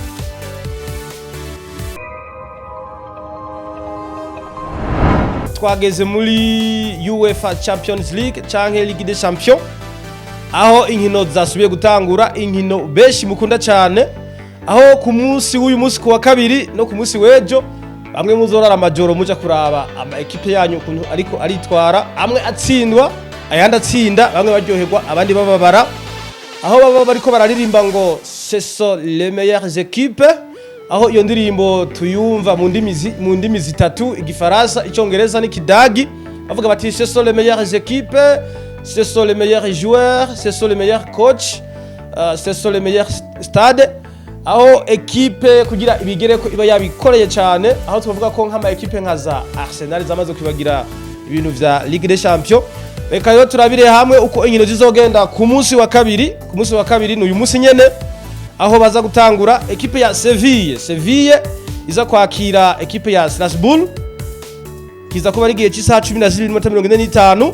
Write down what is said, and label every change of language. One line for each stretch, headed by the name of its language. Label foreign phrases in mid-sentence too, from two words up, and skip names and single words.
Rundi: Twageze muri UEFA Champions League canke Ligue des Champions, aho inkino zasubiye gutangura, inkino benshi mukunda cyane, aho ku munsi w'uyu munsi ku wa kabiri no ku munsi w'ejo bamwe muzorara amajoro muja kuraba ama ekipe yanyu kuntu ariko aritwara, amwe atsindwa ayandi atsinda, bamwe baryoherwa abandi bababara, aho baba bariko bararirimba ngo
French: ce sont les meilleures équipes,
Rundi: aho iyo ndirimbo tuyumva mu ndimi zitatu, igifaransa, icyongereza n'ikidagi, bavuga bati
French: ce sont les meilleures équipes, ce sont les meilleurs joueurs, ce sont les meilleurs coachs, ce sont les meilleurs stades,
Rundi: aho ekipe kugira ibigere ko iba yabikoreye cyane, aho tuvuga ko nk'ama ekipe nka za Arsenal zamaze kwibagira ibintu vya Ligue des Champions. Reka rero turabire hamwe uko inkino zizogenda ku munsi wa kabiri. Ku munsi wa kabiri n'uyu munsi nyene, aho baza gutangura ekipe ya Seville iza kwakira ekipe ya Strasbourg, kiza kuba ari gihe cy'isaha 12:45.